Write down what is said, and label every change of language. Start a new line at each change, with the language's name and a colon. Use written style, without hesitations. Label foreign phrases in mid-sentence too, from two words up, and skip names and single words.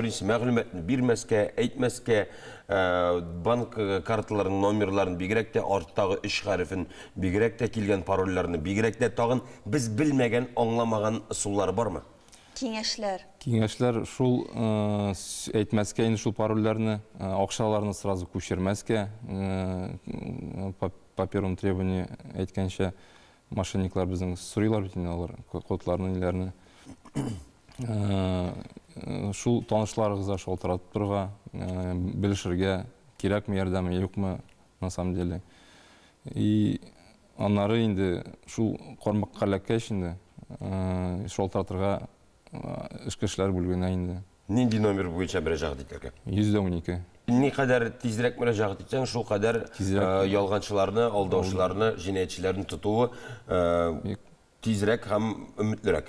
Tatar: Беренче мәгълүматны бирмәскә, әйтмәскә, банк карталарының номерларын бигрәк тә арттагы 3 хәрефен, бигрәк тә килгән парольләрне, бигрәк тә тагын без белмәгән, аңламаган ысуллар бармы? Киңәшләр. Киңәшләр шул әйтмәскә инде шул парольләрне, акчаларны сразу күчермәскә,
Russian: по первому требованию
Tatar: әйткәнчә мошенниклар безнең сорыйлар бит инде алар кодларны ниләрне. Шул танышларыгызга шалтыратып торга, белешергә кирәкме ярдәме, юкмы
Russian: на самом деле.
Tatar: И аннары инде шул кармакка эләккәч инде шалтыратырга эшкә эшләр бүлегенә инде. Нинди номер буенча мөрәҗәгать итәргә? 112. Ни кадәр тизрәк мөрәҗәгать итсәң, шул кадәр ялганчыларны, алдаучыларны, җинаятьчеләрне тотуы тизрәк һәм өметлерәк.